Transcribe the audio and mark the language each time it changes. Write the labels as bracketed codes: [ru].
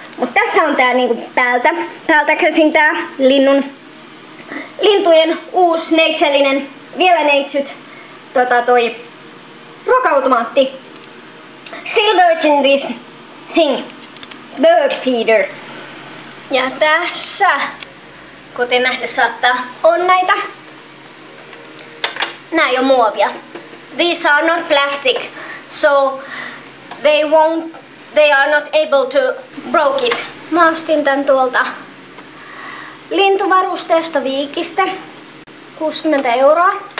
[fi] Mutta tässä on tää niinku päältä käsin tää lintujen uusi neitsellinen, vielä neitsyt, toi ruoka-automaatti. [en] Still virgin this thing, bird feeder. [fi] Ja tässä, kuten nähdä saattaa, on näitä. Nää ei oo muovia. [en] These are not plastic, so they are not able to broke it. [fi] Mä ostin tän tuolta lintuvarusteesta Viikistä. 60 €.